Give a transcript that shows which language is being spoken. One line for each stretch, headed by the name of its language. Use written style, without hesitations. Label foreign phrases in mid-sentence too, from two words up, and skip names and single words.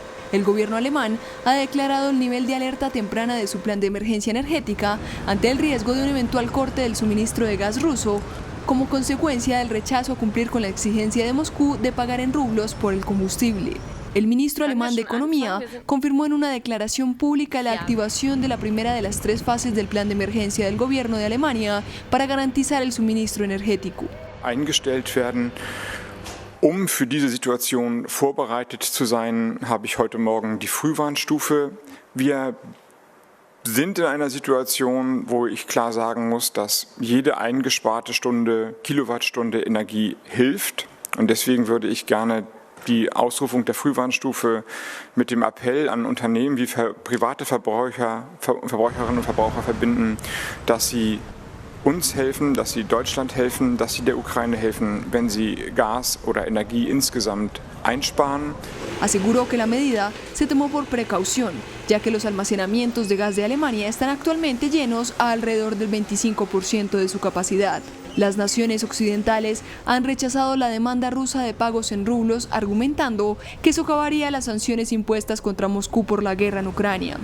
Spanish: El gobierno alemán ha declarado el nivel de alerta temprana de su plan de emergencia energética ante el riesgo de un eventual corte del suministro de gas ruso, como consecuencia del rechazo a cumplir con la exigencia de Moscú de pagar en rublos por el combustible. El ministro alemán de Economía confirmó en una declaración pública la activación de la primera de las 3 fases del plan de emergencia del gobierno de Alemania para garantizar el suministro energético.
German: Eingestellt werden. Für diese Situation vorbereitet zu sein, habe ich heute Morgen die Frühwarnstufe. Wir sind in einer Situation, wo ich klar sagen muss, dass jede eingesparte Kilowattstunde Energie hilft. Und deswegen würde ich gerne die Ausrufung der Frühwarnstufe mit dem Appell an Unternehmen wie private Verbraucherinnen und Verbraucher verbinden, dass sie uns helfen, dass sie Deutschland helfen, dass sie der Ukraine helfen, wenn sie Gas oder Energie insgesamt einsparen.
Spanish: Aseguró que la medida se tomó por precaución, ya que los almacenamientos de gas de Alemania están actualmente llenos a alrededor del 25% de su capacidad. Las naciones occidentales han rechazado la demanda rusa de pagos en rublos, argumentando que socavaría las sanciones impuestas contra Moscú por la guerra en Ucrania.